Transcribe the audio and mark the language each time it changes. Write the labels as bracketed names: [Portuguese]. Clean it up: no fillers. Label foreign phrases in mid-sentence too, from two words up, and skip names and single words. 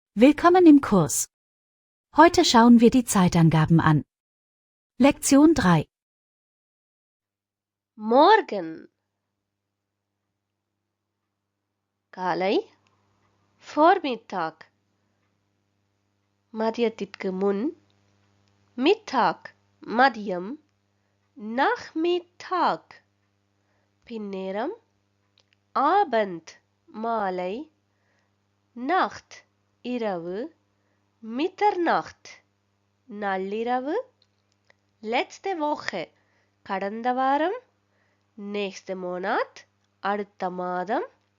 [German] Willkommen im Kurs. Heute schauen wir die Zeitangaben an. Lektion 3. [Tamil] Morgen காலை Vormittag மதியத்திற்கு முன் [German] Mittag மதியம் Nachmittag பின்னேரம் Abend மாலை Nacht இரவு Mitternacht நள்ளிரவு letzte Woche [Tamil] கடந்த வாரம் [German] nächste Monat [Tamil] அடுத்த மாதம்